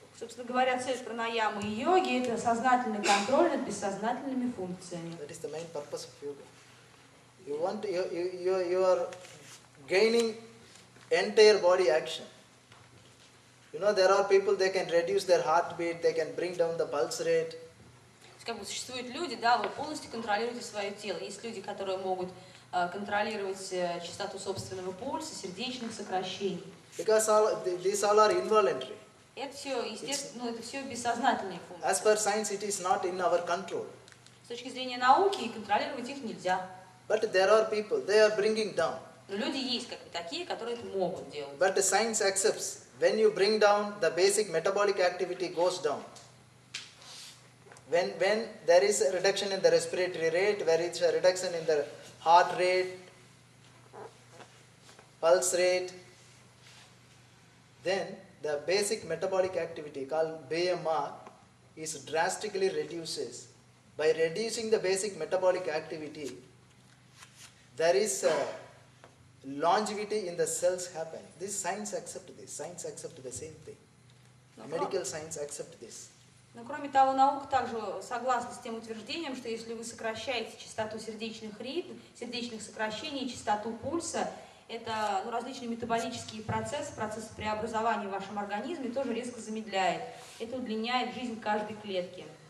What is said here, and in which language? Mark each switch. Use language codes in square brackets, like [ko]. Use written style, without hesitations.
[ru] Собственно говоря, цель пранаямы и йоги – это сознательный контроль над бессознательными функциями. [en] That is the main purpose of yoga. You are gaining entire body action. You know, there are people, they can reduce their heartbeat, they can bring down the pulse rate. [ru] Как бы существуют люди, да, вы полностью контролируете свое тело. Есть люди, которые могут контролировать частоту собственного пульса, сердечных сокращений. [en] Because these all are involuntary. [ru] Это все, естественно, это все бессознательные функции. [en] As per science, it is not in our control. [ru] С точки зрения науки контролировать их нельзя. [en] But there are people, they are bringing down. [ru] Но люди есть как бы такие, которые это могут делать. [en] But the science accepts, when you bring down, the basic metabolic activity goes down. When there is a reduction in the respiratory rate, where it's a reduction in the heart rate, pulse rate, then the basic metabolic activity called BMR is drastically reduces. By reducing the basic metabolic activity, there is a longevity in the cells happen. This science accept this. Science accept the same thing. Medical science accept this. [ru] Но кроме того, наука также согласна с тем утверждением, что если вы сокращаете частоту сердечных ритм, сердечных сокращений, частоту пульса, это различные метаболические процессы, процессы преобразования в вашем организме тоже резко замедляет. Это удлиняет жизнь каждой клетки.